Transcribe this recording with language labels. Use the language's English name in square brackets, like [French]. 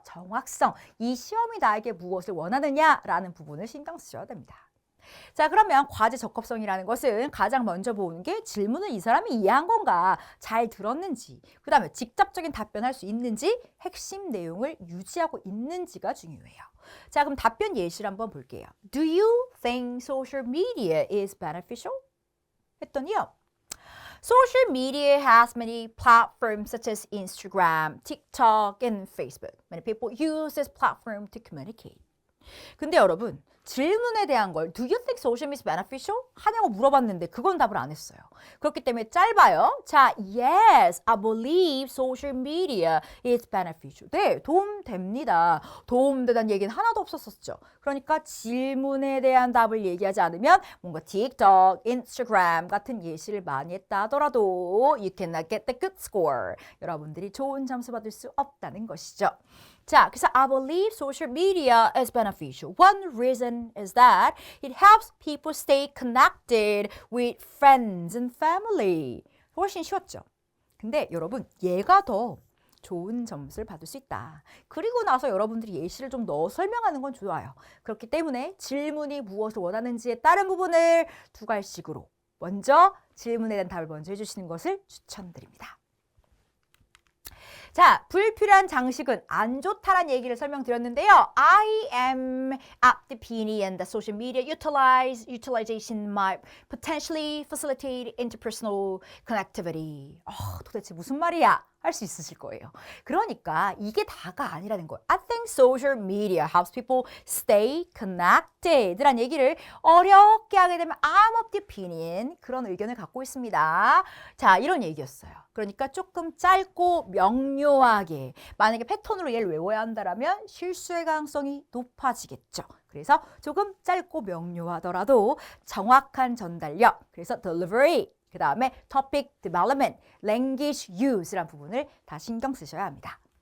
[Korean] 정확성, 이 시험이 나에게 무엇을 원하느냐라는 부분을 신경 쓰셔야 됩니다. 자, 그러면 과제 적합성이라는 것은 가장 먼저 보는 게 질문을 이 사람이 이해한 건가, 잘 들었는지, 그 다음에 직접적인 답변할 수 있는지, 핵심 내용을 유지하고 있는지가 중요해요. 자, 그럼 답변 예시를 한번 볼게요. [English] Do you think social media is beneficial? [Korean] 했더니요. [English] Social media has many platforms such as Instagram, TikTok, and Facebook. Many people use this platform to communicate. [Korean] 근데 여러분, 질문에 대한 걸 [English] Do you think social media is beneficial? [Korean] 하냐고 물어봤는데 그건 답을 안 했어요. 그렇기 때문에 짧아요. [English] 자, yes, I believe social media is beneficial. [Korean] 네, 도움됩니다. 도움되다는 얘기는 하나도 없었었죠. 그러니까 질문에 대한 답을 얘기하지 않으면 뭔가 TikTok, Instagram 같은 예시를 많이 했다 하더라도 [English] you cannot get the good score. [Korean] 여러분들이 좋은 점수 받을 수 없다는 것이죠. [English] 자, 그래서 I believe social media is beneficial. One reason is that it helps people stay connected with friends and family. [Korean] 훨씬 쉬웠죠? 근데 여러분, 얘가 더 좋은 점수를 받을 수 있다. 그리고 나서 여러분들이 예시를 좀 넣어 설명하는 건 좋아요. 그렇기 때문에 질문이 무엇을 원하는지에 따른 부분을 두 갈씩으로 먼저 질문에 대한 답을 먼저 해주시는 것을 추천드립니다. 자, 불필요한 장식은 안 좋다란 얘기를 설명드렸는데요. [English] I am at the opinion that social media utilization might potentially facilitate interpersonal connectivity. [Korean] 도대체 무슨 말이야? 할 수 있으실 거예요. 그러니까 이게 다가 아니라는 거예요. [English] I think social media helps people stay connected [Korean] 라는 얘기를 어렵게 하게 되면 [English] I'm of the opinion, [Korean] 그런 의견을 갖고 있습니다. 자, 이런 얘기였어요. 그러니까 조금 짧고 명료하게, 만약에 패턴으로 얘를 외워야 한다면 실수의 가능성이 높아지겠죠. 그래서 조금 짧고 명료하더라도 정확한 전달력, 그래서 delivery, 그 다음에 topic development, language use라는 부분을 다 신경 쓰셔야 합니다.